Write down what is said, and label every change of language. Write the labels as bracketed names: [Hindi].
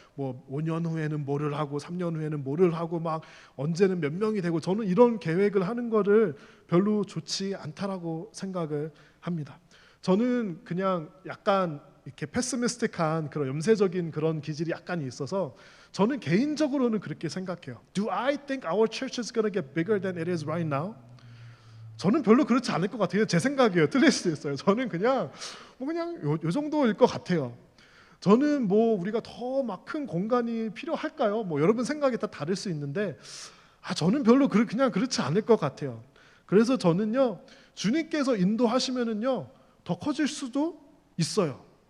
[Korean] 5년 후에는 뭐를 하고 3년 후에는 뭐를 하고 막 언제는 몇 명이 되고 저는 이런 계획을 하는 거를 별로 좋지 않다라고 생각을 합니다. 저는 그냥 약간 이렇게 패시미스틱한 그런 염세적인 그런 기질이 약간 있어서 저는 개인적으로는 그렇게 생각해요. [English] Do I think our church is going to get bigger than it is right now? [Korean] 저는 별로 그렇지 않을 것 같아요. 제 생각이에요. 틀릴 수도 있어요. 저는 그냥 요 정도일 것 같아요. 저는 우리가 더 막 큰 공간이 필요할까요? 여러분 생각이 다 다를 수 있는데 저는 별로 그냥 그렇지 않을 것 같아요. 그래서 저는요, 주님께서 인도하시면은요 더 커질 수도 있어요.